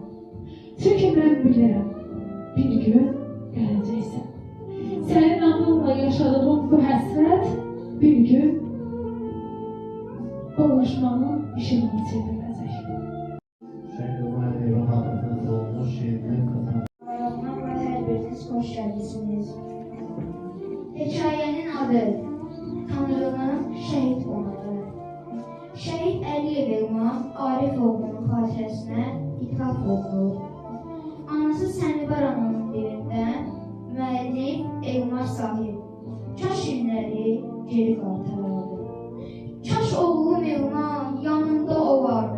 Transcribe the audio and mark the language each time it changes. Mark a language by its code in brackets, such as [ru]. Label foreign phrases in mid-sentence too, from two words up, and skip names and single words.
[az] Çünki mən bilirəm, bir gün gələcəksən. Sənin adınla yaşadığım bu həsrət bir gün qovuşmanın işığına çevriləcək. Şəhid Ömər Eyvana [tr] hepiniz hoş geldiniz. Hikayenin adı Tanrı'nın şehit olmaları. [az] Şehit Əliyev Elman Arifoğlu'nun xatirəsinə ithaf olunur. Anası Sənibar ananın dilindən müəllif Elmar Sahib. Kaş illəri geri qaytarardı. Kaş oğlum Elman yanında olardı.